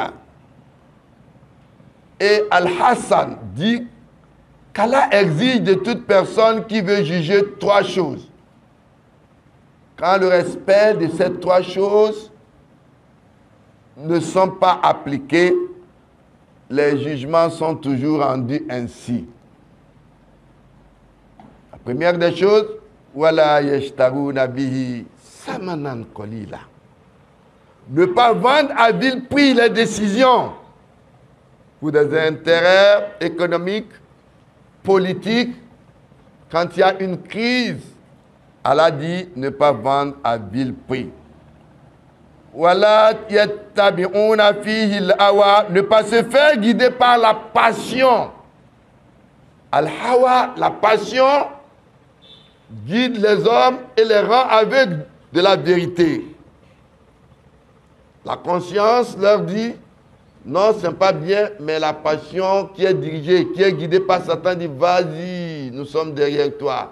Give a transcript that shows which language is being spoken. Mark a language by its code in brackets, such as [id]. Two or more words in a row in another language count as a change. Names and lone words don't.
[fr] Et Al-Hassan dit qu'Allah exige de toute personne qui veut juger trois choses. Quand le respect de ces trois choses ne sont pas appliqués, les jugements sont toujours rendus ainsi. La première des choses, [ar] ولا يشترون به ثمنا قليلا. [fr] Ne pas vendre à vil prix les décisions pour des intérêts économiques, politiques. Quand il y a une crise, Allah dit ne pas vendre à vil prix. [ar] ولا يتبعون فيه الهوى, [fr] ne pas se faire guider par la passion. Al-hawa, la passion, guide les hommes et les rend aveugles de la vérité. La conscience leur dit, non, ce n'est pas bien, mais la passion qui est dirigée, qui est guidée par Satan dit, vas-y, nous sommes derrière toi.